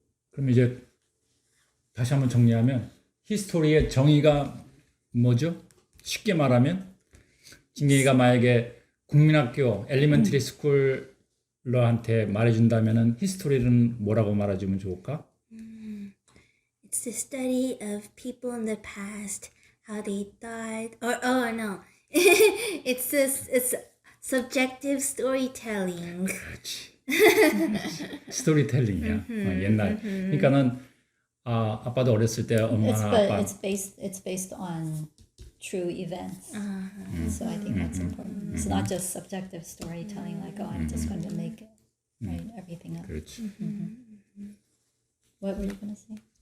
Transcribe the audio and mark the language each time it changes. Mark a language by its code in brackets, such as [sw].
[ko] 그럼 이제 다시 한번 정리하면 히스토리의 정의가 뭐죠? 쉽게 말하면 진경이가 만약에 국민학교 엘리멘터리 스쿨러한테 말해준다면은 히스토리는 뭐라고 말해주면 좋을까? [en] It's the study of people in the past, how they died, or oh no, it's subjective storytelling. [ko] 그렇지. 스토리텔링이야. 옛날. 그러니까는 아빠도 어렸을 때 엄마나 아빠. [en] It's based on true events. So I think that's important. It's not just subjective storytelling, like oh, I'm just going to make right, everything up. [ko] 그렇지. [en] What were you going to say?